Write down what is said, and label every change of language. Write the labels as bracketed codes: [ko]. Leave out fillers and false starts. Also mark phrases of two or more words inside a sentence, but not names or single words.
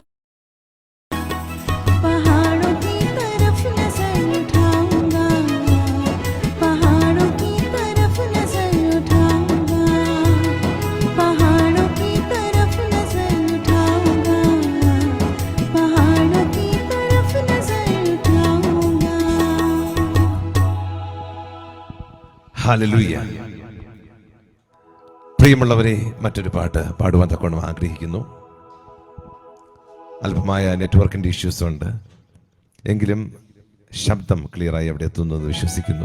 [hi] पहाड़ों की तरफ नजर उठाऊंगा, पहाड़ों की तरफ नजर उठाऊंगा, पहाड़ों की तरफ नजर उठाऊंगा, पहाड़ों की तरफ नजर उठाऊंगा। [ml] ഹല്ലേലൂയ. പ്രിയമുള്ളവരെ, മറ്റൊരു പാട്ട് പാടുവാൻ തക്കവണ്ണം ആഗ്രഹിക്കുന്നു. അല്പമായ നെറ്റ്വർക്കിൻ്റെ ഇഷ്യൂസ് ഉണ്ട്, എങ്കിലും ശബ്ദം ക്ലിയറായി അവിടെ എത്തുന്നു എന്ന് വിശ്വസിക്കുന്നു.